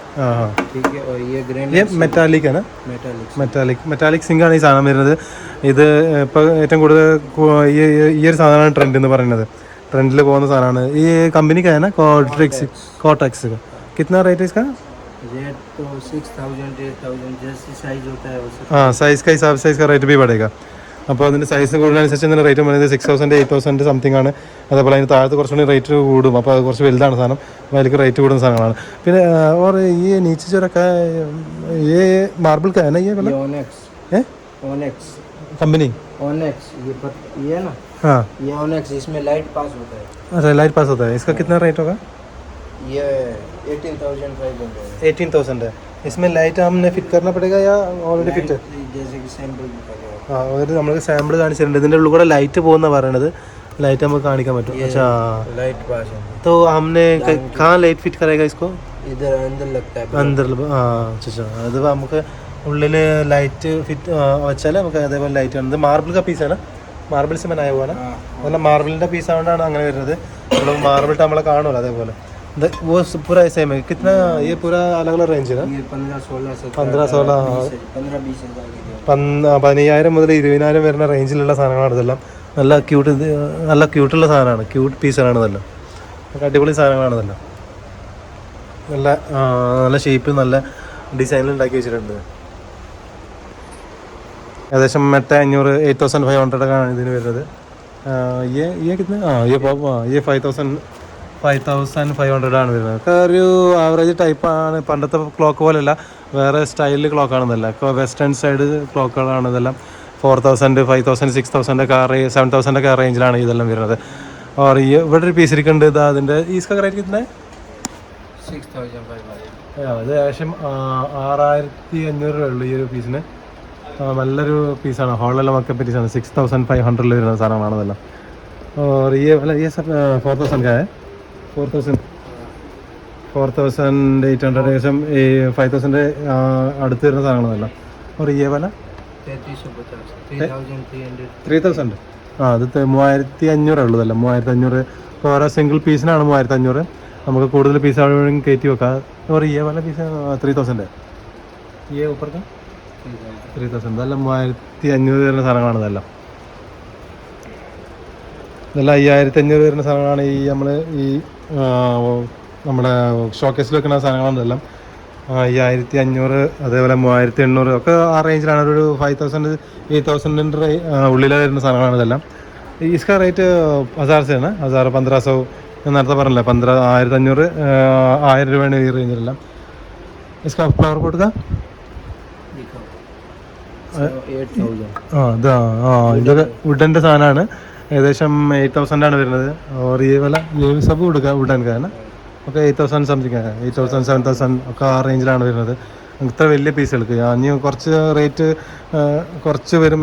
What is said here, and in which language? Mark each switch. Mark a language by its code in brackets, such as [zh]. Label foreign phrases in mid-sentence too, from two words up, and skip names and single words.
[hi] हाँ हाँ ठीक है. और ये ग्रेन [ml] ये മെറ്റാലിക് ആണ്. മെറ്റാലിക് സിങ്ക് ആണ് ഈ സാധനം വരുന്നത്. ഇത് ഇപ്പോൾ ഏറ്റവും കൂടുതൽ ഈ ഒരു സാധനമാണ് ട്രെൻഡ് എന്ന് പറയുന്നത്. ട്രെൻഡിൽ പോകുന്ന സാധനമാണ്. ഈ കമ്പനിക്ക് ആണ് കോട്ടക്സ്. [hi] कितना रेट है इसका? रेट तो 6000 8000 जैसे साइज होता है वैसे. हाँ साइज़ का हिसाब से इसका रेट भी बढ़ेगा. [ml] അപ്പോൾ അതിൻ്റെ സൈസ് കൂടുന്നതനുസരിച്ച് ഇതിൻ്റെ റേറ്റ് പറയുന്നത് 6000 8000 സംതിങ് ആണ്. അതേപോലെ അതിന് താഴത്ത് കുറച്ചുകൂടി റേറ്റ് കൂടും. അപ്പോൾ അത് കുറച്ച് വലുതാണ് സാധനം, അപ്പോൾ അതിലേക്ക് റേറ്റ് കൂടുന്ന സാധനങ്ങളാണ്. [hi] പിന്നെ और ये नीचे जो रखा है ये मार्बल का है ना? ये वाला ओनेक्स कंपनी ओनेक्स ये है ना. हाँ ये ओनेक्स, इसमें लाइट पास होता है. अच्छा लाइट पास होता है. इसका कितना रेट होगा? ये 18500 है. 18000 है. इसमें लाइट हमने फिट करना पड़ेगा या ऑलरेडी फिट है? जैसे कि सैंपल दिखा. हाँ और [ml] നമുക്ക് സാമ്പിൾ കാണിച്ചിട്ടുണ്ട്. ഇതിൻ്റെ ഉള്ളിൽ കൂടെ ലൈറ്റ് പോകുന്ന പറയണത്. [hi] लाइट हमको [ml] കാണിക്കാൻ പറ്റും. [hi] अच्छा लाइट पास है. तो हमने कहाँ लाइट फिट करेगा इसको? इधर अंदर लगता है. अंदर. हाँ अच्छा. [ml] അത് നമുക്ക് ഉള്ളിൽ ലൈറ്റ് ഫിറ്റ് വെച്ചാൽ നമുക്ക് അതേപോലെ ലൈറ്റ് ആണ്. ഇത് മാർബിൾ का പീസാണ്, മാർബിൾ [hi] से बनाया हुआ है. मतलब [ml] മാർബിളിൻ്റെ പീസ് ആയതുകൊണ്ടാണ് അങ്ങനെ വരുന്നത്. നമ്മൾ മാർബിൾ നമ്മളെ കാണുമല്ലോ അതേപോലെ. [hi] वो पूरा ऐसे में कितना? ये पूरा अलग अलग रेंज है ना? ये 15-16 [ml] 15,000 മുതൽ 20,000 വരുന്ന റേഞ്ചിലുള്ള സാധനങ്ങളാണ് ഇതെല്ലാം. നല്ല ക്യൂട്ടുള്ള സാധനമാണ്, ക്യൂട്ട് പീസാണ് ഇതെല്ലാം. അടിപൊളി സാധനങ്ങളാണ് ഇതെല്ലാം. നല്ല ഷേപ്പ് നല്ല ഡിസൈനിൽ ഉണ്ടാക്കി വെച്ചിട്ടുണ്ട്. ഏകദേശം 8500 ആണ് ഇതിന് വരുന്നത്. [hi] ये कितने? ये 5500 [ml] ആണ് വരുന്നത്. ഒക്കെ ഒരു ആവറേജ് ടൈപ്പാണ്. പണ്ടത്തെ ക്ലോക്ക് പോലെയല്ല, വേറെ സ്റ്റൈലിൽ ക്ലോക്കാണെന്നല്ല. ഇപ്പോൾ വെസ്റ്റേൺ സൈഡ് ക്ലോക്കുകളാണ് ഇതെല്ലാം. 4000 5000 6000 ഒക്കെ 7000 ഒക്കെ റേഞ്ചിലാണ് ഇതെല്ലാം വരുന്നത്. [hi] और ये [ml] ഇവിടെ ഒരു പീസ് ഇരിക്കുന്നുണ്ട്. ഇതാ അതിൻ്റെ ഈസ്ക റേറ്റ് കിട്ടുന്നത് 6500. അത് ഏകദേശം 6500 രൂപയുള്ളൂ ഈ ഒരു പീസിന്. നല്ലൊരു പീസാണ്. ഹോളിലെല്ലാം ഒക്കെ പീസാണ്. 6500 വരുന്ന സാധനമാണ് ഇതെല്ലാം. [hi] और ये 4000 का है. [ml] 4800 ഏകദേശം 5000 അടുത്ത് വരുന്ന സാധനങ്ങളല്ല. [hi] और ये वाला 3000. [ml] അത് 3500 ഉള്ളതല്ല, 3500. ഇപ്പോൾ ഓരോ സിംഗിൾ പീസിനാണ് 3500. നമുക്ക് കൂടുതൽ പീസ് അവിടെ കയറ്റി വെക്കാം. [hi] और ये वाला पीस 3000 है. ये ऊपर का 3000. [ml] ഇതെല്ലാം 3500 വരുന്ന സാധനങ്ങളാണ് ഇതെല്ലാം. 5500 വരുന്ന സാധനങ്ങളാണ് ഈ നമ്മുടെ ഷോക്കേസിൽ വെക്കുന്ന സാധനങ്ങളാണ് ഇതെല്ലാം. 5500 അതേപോലെ 3800 ഒക്കെ ആ റേഞ്ചിലാണ്. ഒരു 5000 8000 ഉള്ളിൽ വരുന്ന സാധനങ്ങളാണ് ഇതെല്ലാം. [hi] इसका रेट 1000 से है ना? [ml] 1500 ഞാൻ നേരത്തെ പറഞ്ഞില്ലേ 1500 1000 രൂപയാണ് ഈ റേഞ്ചിലെല്ലാം. [hi] इसका [en] flower pot [hi] का [ml] ഇതൊക്കെ വുഡൻ്റെ സാധനമാണ്. ഏകദേശം 8000 ആണ് വരുന്നത്. [hi] और ये वाला ये सब വുഡൻ का है ना? [ml] ഒക്കെ 8000 സംതിങ് 8000 7000 ഒക്കെ ആ റേഞ്ചിലാണ് വരുന്നത്. ഇത്ര വലിയ പീസുകൾക്ക് ഇനി കുറച്ച് റേറ്റ് കുറച്ച് വരും.